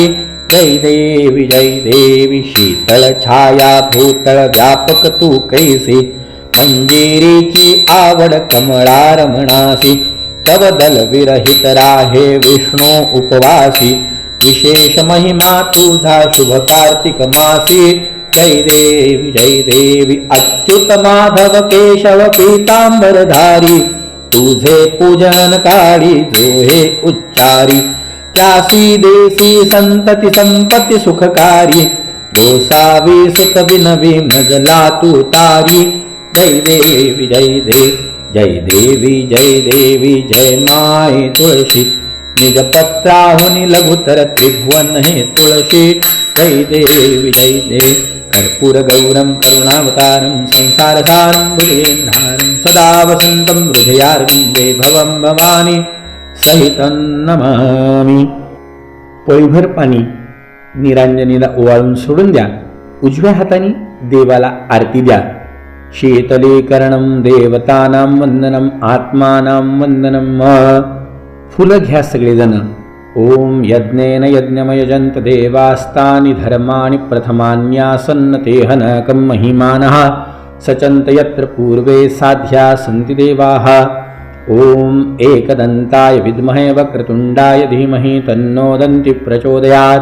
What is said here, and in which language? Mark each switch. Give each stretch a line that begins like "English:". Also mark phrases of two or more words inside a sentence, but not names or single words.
Marathi: जय देवी शीतळ छाया भूतळ व्यापक तू कैसे, मंजिरीची आवड कमळा रमणासी. तव दल विरहित राहे विष्णू उपवासी, विशेष महिमा तुझा शुभ कार्तिक मासी. जय देवी अच्युत माधव केशव पीतांबरधारी, तुझे पूजन काळी जो हे उच्चारी. त्यासी देसी संतती संपत्ती सुखकारी, गोसावी सुत विनवी मजला तू तारी. जय देवी जय माय तुळशी, निज पत्राहुनि लघुतर त्रिभुवन हे तुळशी.
Sanskrit: जय देवी कर्पूर गौरम करुणावतारम संसारसारम भुजगेन्द्रहारम सदा वसंतम हृदयारविंदे भवं भवानी सहितं नमामि.
Marathi: पोळीभर पाणी निरांजनीला ओवाळून सोडून द्या. उजव्या हाताने देवाला आरती द्या.
Sanskrit: शीतलीकरणं देवतानां वंदनम आत्मानां वंदनम.
Marathi: फुलं घ्या सगळेजण.
Sanskrit: ओम यज्ञेन यज्ञमयजन्त देवास्तानि धर्माणि प्रथमान्यासन्न तेह नकं महिमानः, सचन्त यत्र पूर्वे साध्या सन्ति देवाः. ओम एकदन्ताय विद्महे वक्रतुण्डाय धीमहि तन्नो दन्ति प्रचोदयात्.